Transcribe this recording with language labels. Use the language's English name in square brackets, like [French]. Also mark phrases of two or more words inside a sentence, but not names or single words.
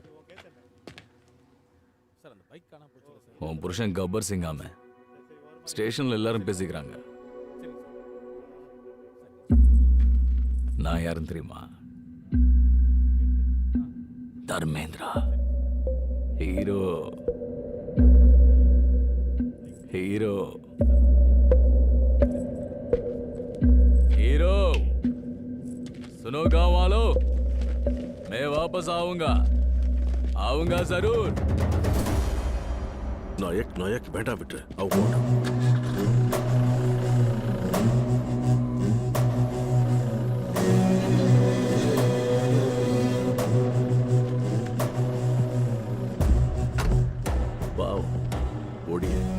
[Tamil] உன் புருஷன் கப்பர் சிங் ஆம. ஸ்டேஷன்ல எல்லாரும் பேசிக்கிறாங்க. நான் யாருன்னு தெரியுமா? தர்மேந்திரா. ஹீரோ. [Hindi] सुनो गांव वालों, मैं वापस आऊंगा जरूर. [Tamil] நாயக் வேண்டாம் விட்டு அவங்க போகட்டும். பாவம் ஓடிய